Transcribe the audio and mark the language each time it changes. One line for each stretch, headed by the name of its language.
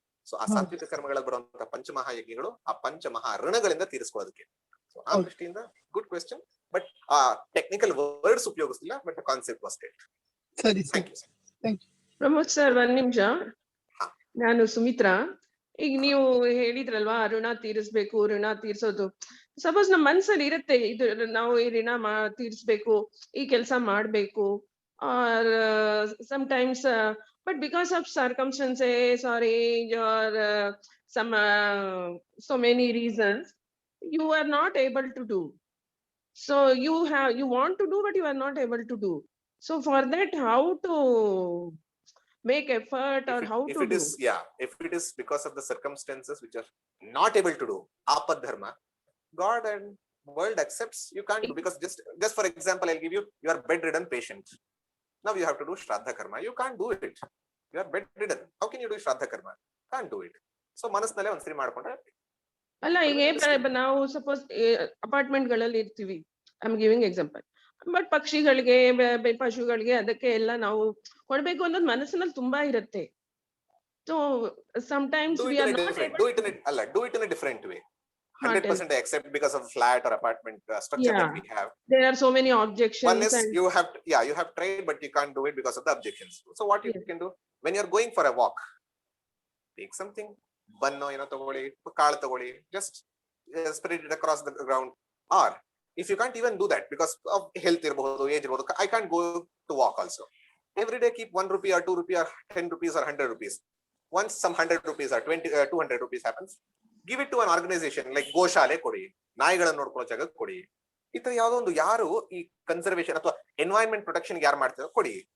Kannada: So ಆ ಸಾತ್ವಿಕ ಕರ್ಮಗಳಲ್ಲಿ ಬರುವಂತಹ ಪಂಚಮಹಾಯಜ್ಞಗಳು ಆ ಪಂಚಮಹಾ ಋಣಗಳಿಂದ ತೀರಿಸ್ಕೊಳ್ಳೋದಕ್ಕೆ. ಸೊ ಆ ದೃಷ್ಟಿಯಿಂದ
English: Good question, but ಆ technical words ಉಪಯೋಗಿಸ್ತಿಲ್ಲ, but concept was state.
Kannada: ಸರಿ
English: Thank you.
Kannada: ಪ್ರಮೋದ್ ಸರ್, ಒಂದ್ ನಿಮಿಷ. ನಾನು ಸುಮಿತ್ರಾ. ಈಗ ನೀವು ಹೇಳಿದ್ರಲ್ವಾ ಋಣ ತೀರಿಸ್ಬೇಕು, ಋಣ ತೀರ್ಸೋದು. ಸಪೋಸ್ ನಮ್ ಮನ್ಸಲ್ಲಿ ಇರುತ್ತೆ ಇದು ನಾವು ಈ ಋಣ ತೀರ್ಸ್ಬೇಕು, ಈ ಕೆಲಸ ಮಾಡ್ಬೇಕು,
English: Or sometimes but because of circumstances or age or some so many reasons, you are not able to do. So you want to do, but you are not able to do. So for that, how to make effort or how to do? If it is because of the circumstances which are not able to do, apad dharma, God and world accepts you can't do. Because just for example, I'll give you, you are bedridden patient. Now you have to do Shraddha Karma. You can't do it. You are bedridden. How can you do Shraddha Karma? Can't do it.
Kannada: So ಮನಸ್ಸಿನಲ್ಲೇ ಒಂದ್ಸರಿ ಮಾಡ್ಕೊಂಡ್ರೆ ಅಲ್ಲ. ಈಗ ನಾವು suppose apartment ಗಳಲ್ಲಿ ಇರ್ತೀವಿ,
English: I am giving example.
Kannada: But ಪಕ್ಷಿಗಳಿಗೆ ಪಶುಗಳಿಗೆ ಅದಕ್ಕೆ ಎಲ್ಲ ನಾವು ಕೊಡ್ಬೇಕು ಅನ್ನೋದು ಮನಸ್ಸಿನಲ್ಲಿ ತುಂಬಾ ಇರುತ್ತೆ.
English: So sometimes we are not able do it in a different way. 100% I accept because of flat or apartment structure that we have. There are so many objections. One is you have tried, but you can't do it because of the objections. So what you can do when you are going for a walk, take something,
Kannada: banno tagoli, kaal tagoli,
English: just spread it across the ground. Or if you can't even do that because of health irbodu, age irbodu, I can't go to walk also. Every day keep 1 rupee or 2 rupee or 10 rupees or 100 rupees. Once some 100 rupees or 200 rupees happens, give it to an organization like
Kannada: ಗೋಶಾಲೆ ಕೊಡಿ, ನಾಯಿಗಳನ್ನು ನೋಡ್ಕೊಳ್ಳೋ ಜಾಗ ಕೊಡಿ. ಈ ತರ ಯಾವ್ದೋ ಒಂದು ಯಾರು ಈ ಕನ್ಸರ್ವೇಷನ್ ಅಥವಾ ಎನ್ವೈರನ್ಮೆಂಟ್ ಪ್ರೊಟೆಕ್ಷನ್ ಯಾರು ಮಾಡ್ತಾರೋ ಕೊಡಿ.